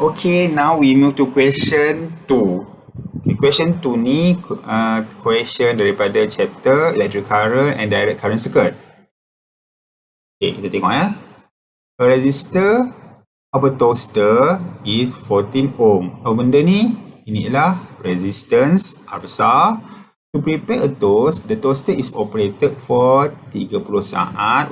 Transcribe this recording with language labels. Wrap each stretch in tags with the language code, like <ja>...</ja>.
<en>Okay, now we move to question 2. Okay, question 2 ni question daripada chapter electric current and direct current circuit. Okay,</en> <ms>kita tengok ya.</ms> <en>A resistor of a toaster is 14 ohm.</en> <ms>Apa benda ni? Ini ialah resistance R besar.</ms> <en>To prepare a toast, the toaster is operated for 30 saat.</en>